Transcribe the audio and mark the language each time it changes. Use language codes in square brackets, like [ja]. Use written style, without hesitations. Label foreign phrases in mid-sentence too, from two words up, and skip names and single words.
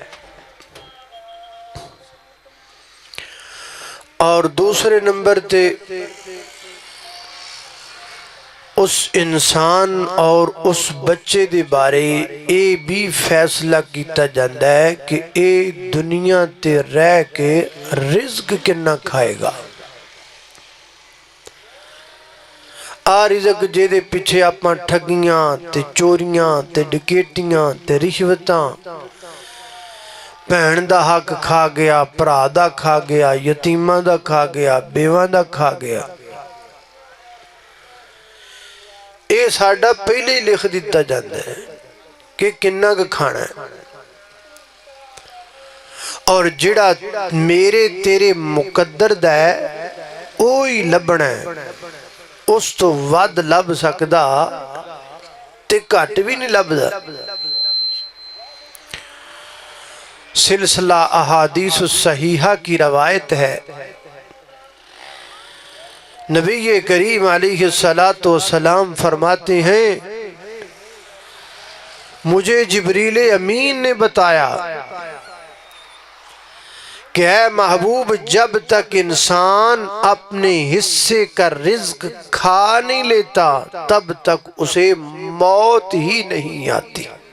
[pa] اور دوسرے نمبر تے اس انسان اور اس بچے دے بارے اے بھی فیصلہ کیتا جاندہ ہے کہ اے دنیا تے رہ کے رزق کنا کھائے گا۔ رزق جے دے پیچھے اپنا ٹھگیاں تے چوریاں تے ڈکیٹیاں تے رشوتاں، بہن دا حق کھا گیا، بھرا دا کھا گیا، یتیماں دا کھا گیا، بیواں دا کھا گیا، اے ساڈا پہلے لکھ دیتا جاندہ ہے کہ کننا کا کھانا ہے، اور جڑا میرے تیرے مقدر دا ہے اوہی لبنا ہے، اس تو ود لب سکدا تے گھٹ بھی نہیں لبدا۔ [ur] سلسلہ احادیث صحیحہ کی روایت ہے، نبی کریم علیہ السلام فرماتے ہیں، مجھے جبریل امین نے بتایا کہ اے محبوب، جب تک انسان اپنے حصے کا رزق کھا نہیں لیتا تب تک اسے موت ہی نہیں آتی۔